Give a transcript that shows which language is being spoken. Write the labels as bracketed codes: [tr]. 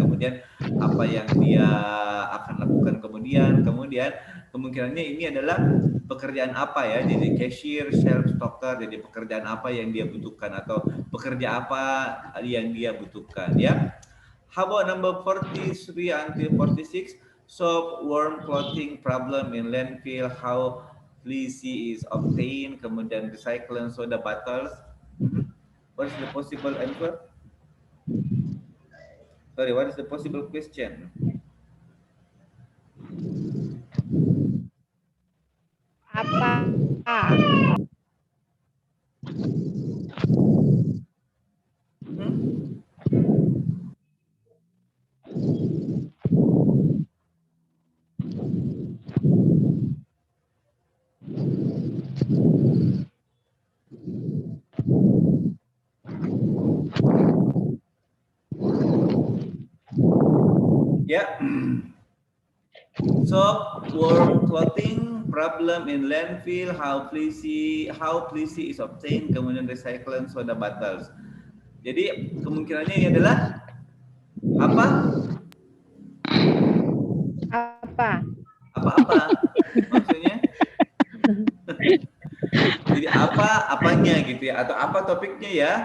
[id] Kemudian apa yang dia akan lakukan kemudian kemungkinannya ini adalah pekerjaan apa ya? Jadi cashier, sales, stocker. Jadi pekerjaan apa yang dia butuhkan atau pekerja apa yang dia butuhkan ya. [en] How about number 43 until 46? Soap, worm, clothing problem in landfill, how fleece is obtained, [id] kemudian [en] recycle and soda bottles. What is the possible answer? Sorry, what is the possible question? [id] Apa? Ya. [en] Soap, worm, clothing problem in landfill, how fleece is obtained, [id] kemudian [en] recycle and soda bottles. [id] Jadi kemungkinannya ini adalah apa? Apa-apa. Maksudnya? Jadi apanya gitu ya, atau apa topiknya ya.